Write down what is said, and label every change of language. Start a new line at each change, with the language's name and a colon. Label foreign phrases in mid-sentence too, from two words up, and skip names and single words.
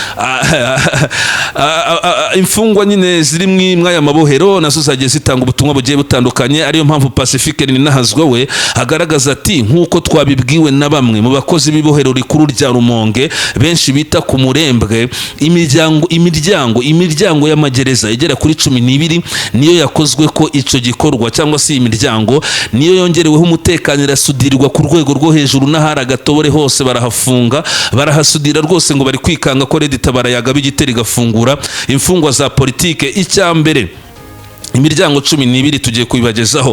Kinyarwanda: Imfungwa nyine ziri mw'aya mabohero nazo zagiye zitanga ubutumwa bugiye butandukanye, ariyo mpamvu Pacifique Ninahazwe we agaragaza ati nk'uko twabibwiwe na bamwe mu bakozi b'ibohero rikuru rya Rumonge benshi bita ku Murembwe, imiryango y'amagereza igera kuri 12 niyo yakozwe ko ico gikorwa, cyangwa se imiryango niyo yongereweho umutekano irasudirirwa ku rwego rwo hejuru, n'ahari agatobore hose barahafunga barahasudira rwose. Ngo bari kwikanga ko Red-Tabara yagaba igitero igafungura imfungwa za politike. Icyambere imiryango 12 tugiye kubibagezaho.